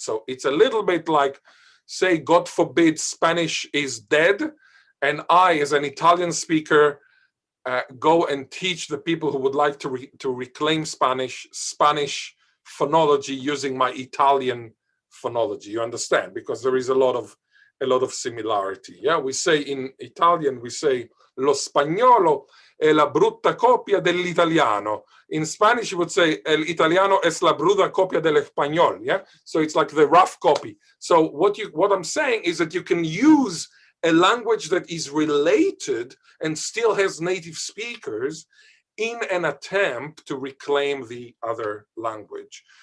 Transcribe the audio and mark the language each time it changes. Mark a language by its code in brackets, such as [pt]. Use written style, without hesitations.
[en] So it's a little bit like, say, God forbid, Spanish is dead, and I, as an Italian speaker, go and teach the people who would like to reclaim Spanish phonology using my Italian phonology. You understand? Because there is a lot of similarity. Yeah, we say in Italian, we say [it] lo spagnolo è la brutta copia dell'italiano. [en] In Spanish, you would say [es] el italiano es la brutta copia del español. [en] Yeah, so it's like the rough copy. So what I'm saying is that you can use a language that is related and still has native speakers in an attempt to reclaim the other language.